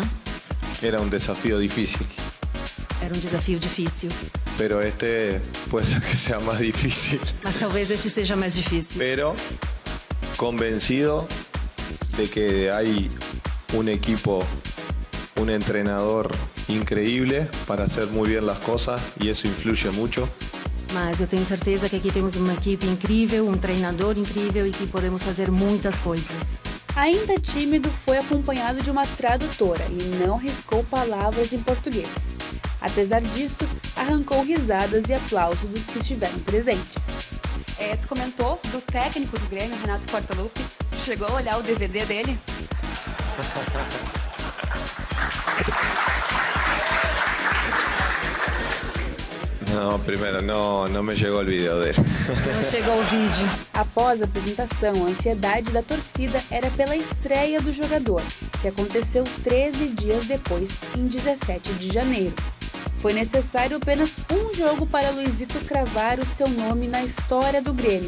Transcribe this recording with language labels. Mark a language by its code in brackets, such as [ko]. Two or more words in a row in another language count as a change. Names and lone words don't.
[es] Era un desafío difícil, [pt] Era um desafio difícil, [es] pero este puede ser que sea más difícil. [pt] mas talvez este seja mais difícil. [es] Pero convencido de que hay un equipo, un entrenador increíble para hacer muy bien las cosas y eso influye mucho. [pt] Mas eu tenho certeza que aqui temos uma equipe incrível, um treinador incrível e que podemos fazer muitas coisas. Ainda tímido, foi acompanhado de uma tradutora e não arriscou palavras em português. Apesar disso, arrancou risadas e aplausos dos que estiveram presentes. Tu comentou do técnico do Grêmio, Renato Portaluppi. Chegou a olhar o DVD dele? [es] No, primero, no me llegó el video de él. [pt] Não chegou o vídeo. Após a apresentação, a ansiedade da torcida era pela estreia do jogador, que aconteceu 13 dias depois, em 17 de janeiro. Foi necessário apenas um jogo para Luizito cravar o seu nome na história do Grêmio.